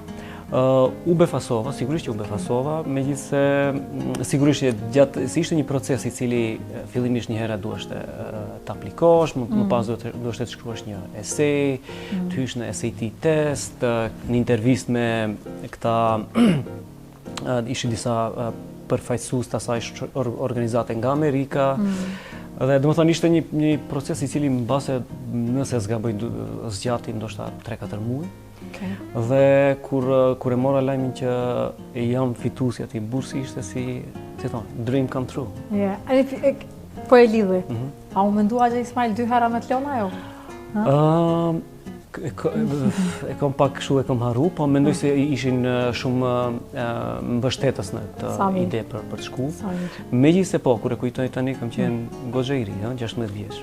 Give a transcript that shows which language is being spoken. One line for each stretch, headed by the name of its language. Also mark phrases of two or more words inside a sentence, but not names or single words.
Albanian: U befasova, sigurisht që u befasova, megjithse sigurisht që ishte një proces i cili fillimisht një herë duheshte të aplikosh, më pas duheshte të shkruash një esej, të hysh në SAT test, një intervistë me këta ishin disa përfaqësues të asaj organizate nga Amerika. Dhe domethënë ishte një proces i cili mbase nëse s'gaboj zgjati ndoshta 3-4 muaj. Dhe kur e mora lajmin që jam fituesi atij bursi, ishte si thonë,
English: dream come true.
Albanian: Po e lidhi. A u mendua që Ismail 2 herë me të lëna ajo? E kam pak kështu e kam harru, po mendoj se ishin shumë mbështetës në këtë ide për të shku. Megjithse po, kur e kujtoj tani kam qenë goxha i ri, 16 vjeç.